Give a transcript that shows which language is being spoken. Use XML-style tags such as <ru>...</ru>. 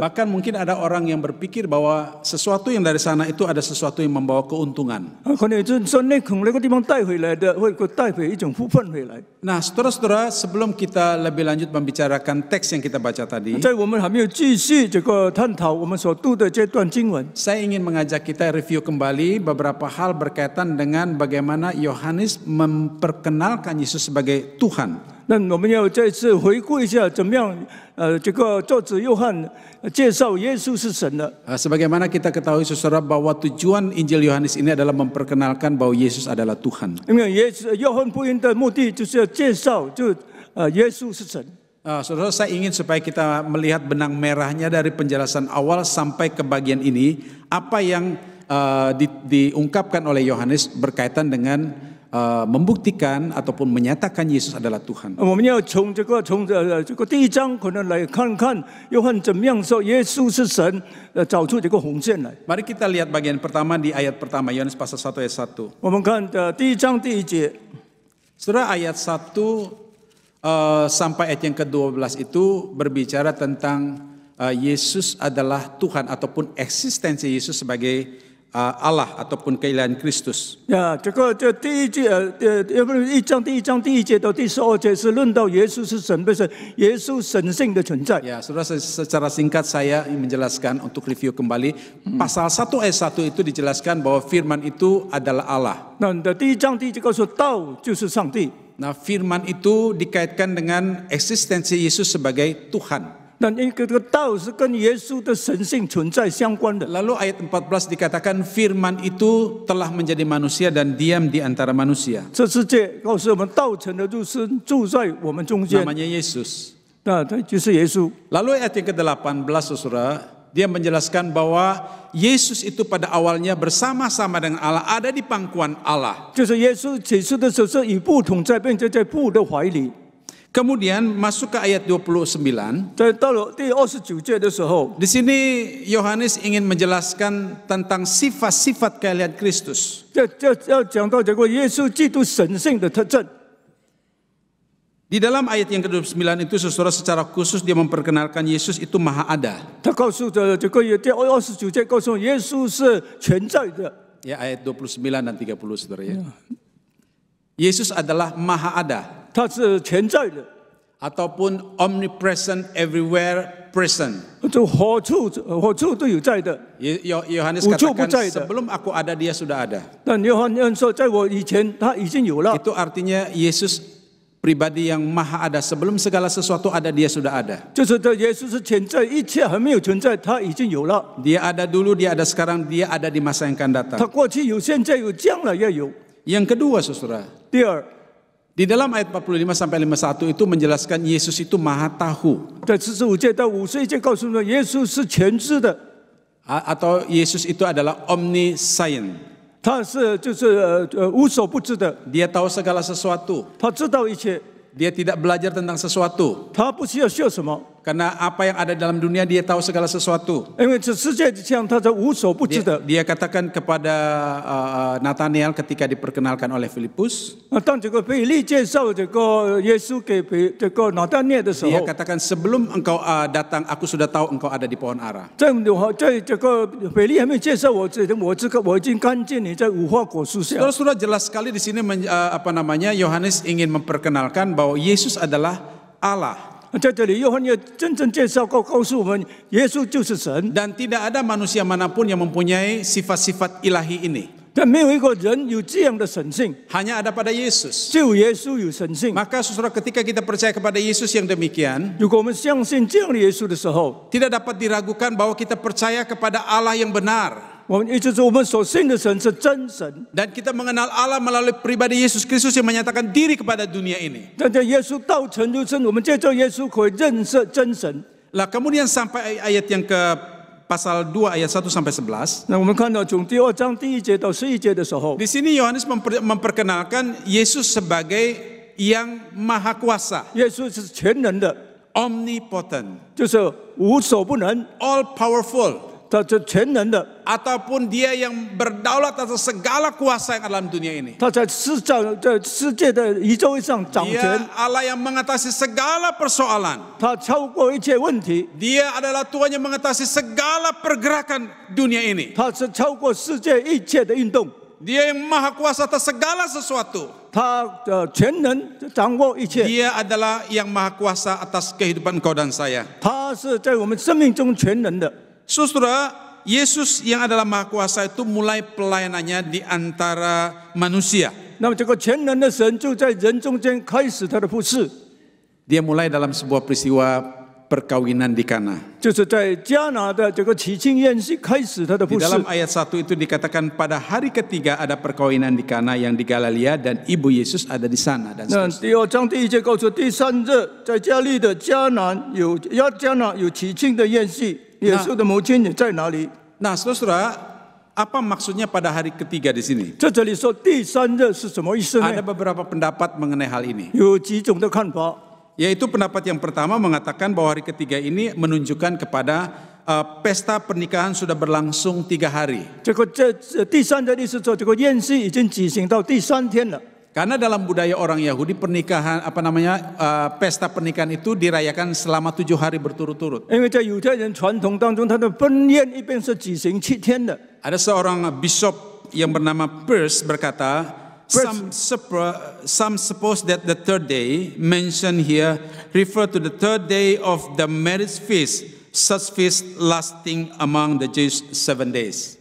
<id>Bahkan mungkin ada orang yang berpikir bahwa sesuatu yang dari sana itu ada sesuatu yang membawa keuntungan.</id> <zh>可能就是说，从那个地方带回来的，会带回一种福分回来。</zh> <id>Nah, saudara-saudara, sebelum kita lebih lanjut membicarakan teks yang kita baca tadi,</id> <zh>在我们还没有继续这个探讨我们所读的这段经文，</zh> <id>saya ingin mengajak kita review kembali beberapa hal berkaitan dengan bagaimana Yohanes memperkenalkan Yesus sebagai Tuhan.</id> <zh>那我们要再次回顾一下，怎么样这个作者约翰介绍耶稣是神的。</zh> <id>Sebagaimana kita ketahui, saudara, bahwa tujuan Injil Yohanes ini adalah memperkenalkan bahwa Yesus adalah Tuhan.</id> <zh>因为约翰福音的目的就是要介绍，耶稣是神。</zh> <id>Saudara, saya ingin supaya kita melihat benang merahnya dari penjelasan awal sampai ke bagian ini, apa yang diungkapkan oleh Yohanes berkaitan dengan membuktikan ataupun menyatakan Yesus adalah Tuhan.</id> <zh>我们要从这个第一章可能来看看约翰怎么样说耶稣是神，找出这个红线来。</zh> <id>Mari kita lihat bagian pertama di ayat pertama, Yohanes pasal 1 ayat 1.</id> <zh>我们看第一章第一节，</zh> <id>Saudara, ayat 1 sampai ayat yang ke-12 itu berbicara tentang Yesus adalah Tuhan ataupun eksistensi Yesus sebagai Allah ataupun keilahian Kristus.</id> <zh>这第一节1章第1节到第12节是论到耶稣是神，不是耶稣神性的存在。</zh> <id>Ya, saudara, secara singkat saya menjelaskan untuk review kembali. Pasal 1 ayat 1 itu dijelaskan bahwa firman itu adalah Allah.</id> <zh>那第1章第1节告诉道就是上帝。</zh> <id>Nah, firman itu dikaitkan dengan eksistensi Yesus sebagai Tuhan.</id> <zh>那这个道是跟耶稣的神性存在相关的。</zh> <id>Lalu ayat 14 dikatakan firman itu telah menjadi manusia dan diam di antara manusia.</id> <zh>这世界告诉我们，道成的肉身住在我们中间，</zh> <id>Namanya Yesus.</id> <zh>那他就是耶稣。</zh> <id>Lalu ayat yang ke-18 saudara, dia menjelaskan bahwa Yesus itu pada awalnya bersama-sama dengan Allah, ada di pangkuan Allah.</id> <zh>就是耶稣起初的时候是与父同在，并且在父的怀里。</zh> <id>Kemudian masuk ke ayat 29.</id> <zh>在到了第29节的时候，</zh> <id>Di sini Yohanes ingin menjelaskan tentang sifat-sifat keahlian Kristus.</id> <zh>这要讲到这个耶稣基督神性的特征。</zh> <id>Di dalam ayat yang ke-29 itu saudara secara khusus dia memperkenalkan Yesus itu maha ada.</id> <zh>他告诉着这个第29节告诉耶稣是全在的。</zh> <id>Ya, ayat 29 dan 30 saudara ya. Yesus adalah maha ada.</id> <zh>他是全在的，</zh> <en>Ataupun omnipresent, everywhere present.</en> <zh>就何处都有在的。</zh> <id>Yohanes</id> <zh>无处不</zh> <id>katakan</id> <zh>在的。</zh> <id>sebelum aku ada dia sudah ada.</id> <zh>但约翰说，在我以前他已经有了。</zh> <id>Itu artinya Yesus pribadi yang maha ada, sebelum segala sesuatu ada dia sudah ada.</id> <zh>就是这耶稣是全在，一切还没有存在，他已经有了。</zh> <id>Dia ada dulu, dia ada sekarang, dia ada di masa yang akan datang.</id> <zh>他过去有，现在有，将来也有。</zh> <id>Yang kedua saudara,</id> <zh>第二，</zh> <id>di dalam ayat 45 sampai 51 itu menjelaskan Yesus itu maha tahu.</id> <zh>在45节到51节告诉我们，耶稣是全知的，</zh> <id>Atau Yesus itu adalah omniscient.</id> <zh>他是就是无所不知的，</zh> <id>Dia tahu segala sesuatu.</id> <zh>他知道一切，</zh> <id>Dia tidak belajar tentang sesuatu.</id> <zh>他不需要学什么，</zh> <id>Karena apa yang ada dalam dunia dia tahu segala sesuatu.</id> <zh>因为这世界上他是无所不知的。</zh> <id>Dia katakan kepada Nathanael ketika diperkenalkan oleh Filipus.</id> <zh>当这个腓利介绍这个耶稣给这个拿但业的时</zh> <id>Dia katakan sebelum engkau datang aku sudah tahu engkau ada di pohon ara.</id> <zh>在这个腓利还没介绍我我已经看见你在无花果树下。</zh> <id>Saudara jelas sekali di sini Yohanes ingin memperkenalkan bahwa Yesus adalah Allah.</id> <zh>在这里，约翰也真正介绍告诉我们，耶稣就是神。</zh> <id>Dan tidak ada manusia manapun yang mempunyai sifat-sifat ilahi ini.</id> <zh>但没有一个人有这样的神性，</zh> <id>Hanya ada pada Yesus.</id> <zh>只有耶稣有神性。</zh> <id>Maka saudara ketika kita percaya kepada Yesus yang demikian,</id> <zh>如果我们相信这样的耶稣的时候，</zh> <id>tidak dapat diragukan bahwa kita percaya kepada Allah yang benar.</id> <zh>我们一直说我们所信的神是真神。</zh> <id>Dan kita mengenal Allah melalui pribadi Yesus Kristus yang menyatakan diri kepada dunia ini.</id> <zh>但在耶稣道成肉身，我们借着耶稣可以认识真神。</zh> <id>Lah kemudian sampai ayat yang ke pasal 2 ayat 1 sampai 11.</id> <zh>那我们看到从第2章第1节到11节的时候，</zh> <id>Di sini Yohanes memperkenalkan Yesus sebagai yang maha kuasa,</id> <zh>耶稣是全能的，</zh> <en>omnipotent,</en> <zh>就是无所不能，</zh> <en>all powerful,</en> <zh>他是全能的。</zh> <id>ataupun dia yang berdaulat atas segala kuasa yang ada dalam dunia ini.</id> <zh>他在世界的宇宙上掌</zh> <id>Dia</id> <zh>权，</zh> <id>Allah yang mengatasi segala persoalan.</id> <zh>他超过一切问题，</zh> <id>Dia adalah Tuhan yang mengatasi segala pergerakan dunia ini.</id> <zh>他是超过世界一切的运动，</zh> <id>Dia yang maha kuasa atas segala sesuatu.</id> <zh>他全能掌握一切，</zh> <id>Dia adalah yang maha kuasa atas kehidupan engkau dan saya.</id> <zh>他是在我们生命中全能的。</zh> <id>Saudara, Yesus yang adalah maha kuasa itu mulai pelayanannya di antara manusia.</id> <zh>那么这个全能的神就在人中间开始他的服事，</zh> <id>Dia mulai dalam sebuah peristiwa perkawinan di Kana.</id> <zh>就是在迦拿的这个喜庆宴席开始他的</zh> <id>Di</id> <zh>服事。</zh> <id>dalam ayat 1 itu dikatakan pada hari ketiga ada perkawinan di Kana yang di Galilea dan ibu Yesus ada di sana dan</id> <zh>那</zh> <id>seterusnya.</id> <zh>第2章第1节告诉，第3日在加利的迦拿有喜庆的宴席，耶稣的母亲也在哪里？</zh> <id>Nah, saudara, apa maksudnya pada hari ketiga di sini?</id> <zh>在这里说第3日是什么意思</zh> <id>Ada</id> <zh>呢？</zh> <id>beberapa pendapat mengenai hal ini.</id> <zh>有几种的看法。</zh> <id>Yaitu pendapat yang pertama mengatakan bahwa hari ketiga ini menunjukkan kepada pesta pernikahan sudah berlangsung 3 hari.</id> <zh>这第3日的意思说，这个宴席已经举行到第3天了。</zh> <id>Karena dalam budaya orang Yahudi pernikahan pesta pernikahan itu dirayakan selama 7 hari berturut-turut.</id> <zh>因为在犹太人传统当中，他的婚宴一般是举行7天的。</zh> <id>Ada seorang bishop yang bernama Peirce berkata,</id> <en>some suppose that the third day mentioned here refer to the third day of the marriage feast, such feast lasting among the Jews 7 days.</en>